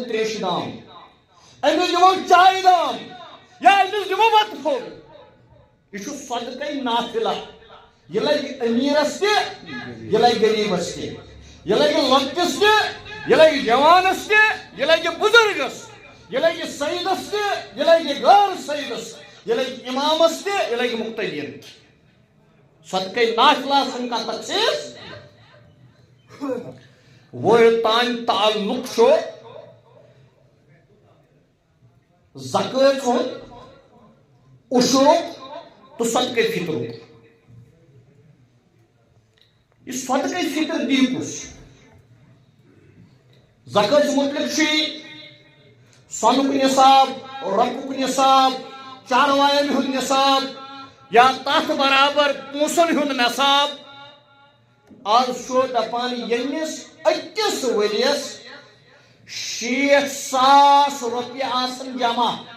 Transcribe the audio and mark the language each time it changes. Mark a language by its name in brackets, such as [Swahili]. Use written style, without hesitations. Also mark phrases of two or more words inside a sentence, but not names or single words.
[Kashmiri] تریشہِ دام أمِس دِمو چایہِ دام یا أمِس دِمو بتہٕ پھوٚل یہ چھُ صدقہ نافلہ یہ لگہ امیرس تہ یہ لگہ غریبس تہ یہ لگہ لۄکٹس تہ یہ لگہ جوانس تہ یہ لگہ بزرگس یہ لگہ سیدس تہ یہ لگہ غیر سیدس یہ لگہ امامس تہ یہ لگہ مقتدین صدقہ نافلہ سن کا تخصیص وہ تان تعلق چھو زکات ہو عشر تو صدقہ فطر یہ صدقہ فطر دی کس زکات مطلب چھ سونک نصاب رقک نصاب چاروائن ہند نصاب یا تات برابر پونسن ہند نصاب آج چھو دپان یمس اکس ؤریس 60,000 روپیہ آسن جمع